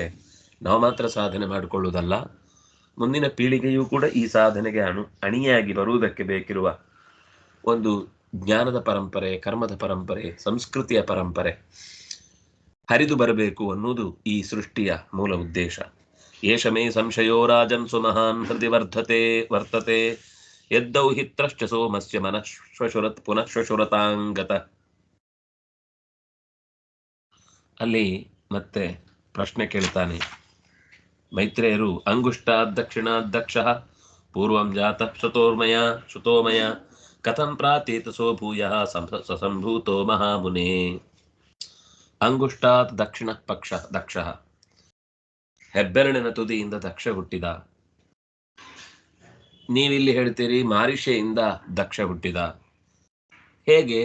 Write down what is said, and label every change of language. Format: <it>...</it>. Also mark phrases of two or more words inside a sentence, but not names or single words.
<kn>ನಾವು ಮಾತ್ರ ಸಾಧನೆ ಮಾಡಿಕೊಳ್ಳುವುದಲ್ಲ, ಮುಂದಿನ ಪೀಳಿಗೆಯೂ ಕೂಡ ಈ ಸಾಧನೆಗೆ ಅಣಿಯಾಗಿ ಬರುವುದಕ್ಕೆ ಬೇಕಿರುವ ಒಂದು ಜ್ಞಾನದ ಪರಂಪರೆ, ಕರ್ಮದ ಪರಂಪರೆ, ಸಂಸ್ಕೃತಿಯ ಪರಂಪರೆ ಹರಿದು ಬರಬೇಕು ಅನ್ನುವುದು ಈ ಸೃಷ್ಟಿಯ ಮೂಲ ಉದ್ದೇಶ.</kn> <sa>ಏಷ ಮೇ ಸಂಶಯೋ ರಾಜನ್ ಸುಮಹಾನ್ ಹೃದಯ ವರ್ತತೆ ಯದ್ದೌಹಿತ್ರಶ್ಚ ಸೋಮಸ್ಯ ಮನಃಶ್ವಶುರತ್ ಪುನಃಶ್ವಶುರತಾಂಗತ.</sa> <kn>ಅಲ್ಲಿ ಮತ್ತೆ ಪ್ರಶ್ನೆ ಕೇಳ್ತಾನೆ ಮೈತ್ರೇಯರು.</kn> <sa>ಅಂಗುಷ್ಟಾತ್ ದಕ್ಷಿಣಾತ್ ದಕ್ಷಃ ಪೂರ್ವಂ ಜಾತಃ ಶ್ರುತೋಮಯ ಕಥಂ ಪ್ರಾತೇತಸೋ ಭೂಯಃ ಸಸಂಭೂತೋ ಮಹಾಮುನೇ. ಅಂಗುಷ್ಟಾತ್ ದಕ್ಷಿಣ ಪಕ್ಷ ದಕ್ಷಃ,</sa> <kn>ಹೆಬ್ಬೆರಳಿನ ತುದಿಯಿಂದ ದಕ್ಷ ಹುಟ್ಟಿದ. ನೀವಿಲ್ಲಿ ಹೇಳ್ತೀರಿ ಮಾರಿಷೆಯಿಂದ ದಕ್ಷ ಹುಟ್ಟಿದ. ಹೇಗೆ?</kn>